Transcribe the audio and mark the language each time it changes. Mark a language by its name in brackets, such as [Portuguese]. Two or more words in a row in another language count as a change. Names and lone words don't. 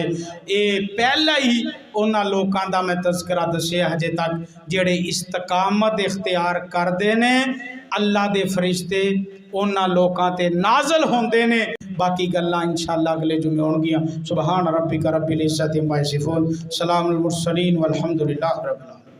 [Punjabi] اے پہلا ہی انہاں لوکاں دا میں تذکرہ دسیا ہجے تک جڑے استقامت اختیار کر دے نے، اللہ دے فرشتے انہاں لوکاں تے نازل ہوندے نے۔ باقی گلاں انشاءاللہ اگلے جمعے ہون گیاں۔ [Arabic] سبحان ربک رب العزت عما یصفون، سلام المرسلین والحمدللہ رب العالمین۔